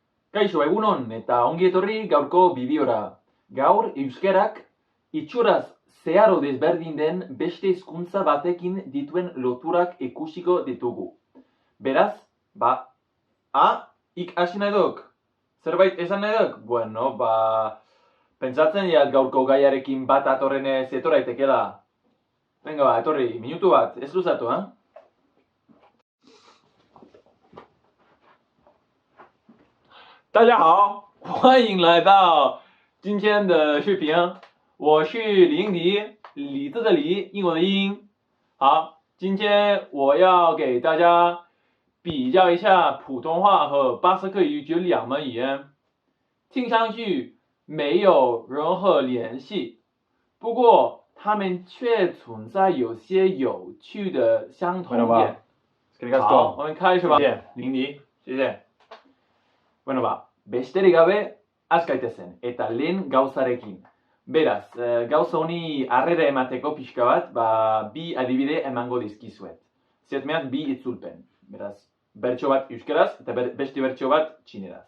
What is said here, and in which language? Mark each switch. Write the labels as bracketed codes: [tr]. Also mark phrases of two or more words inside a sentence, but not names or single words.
[eu] Kaixo, egunon eta ongi etorri gaurko bideora. Gaur euskerak itxuraz zeharo desberdin den beste hizkuntza batekin dituen loturak ikusiko ditugu. Beraz, ik hasi nahi duk? Zerbait esan nahi duk? Bueno, pentsatzen diat gaurko gaiarekin bat atorrenez etora itekela. Venga, etorri, minutu bat, ez luzatu, ha? [zh] 大家好，欢迎来到今天的视频，我是李英迪，李字的李，英文的英。好，今天我要给大家比较一下普通话和巴斯克语这两门语言，听上去没有任何联系，不过它们却存在有些有趣的相同点。好，我们开始吧。谢谢林迪，谢谢。 [eu] Bueno, besterik gabe, azkaitezen, eta lehen gauzarekin. Beraz, gauza honi harrera emateko pixka bat, bi adibide emango dizkizuet. Zehatmeat bi itzulpen. Beraz, bertso bat euskeraz eta beste bertso bat txineraz.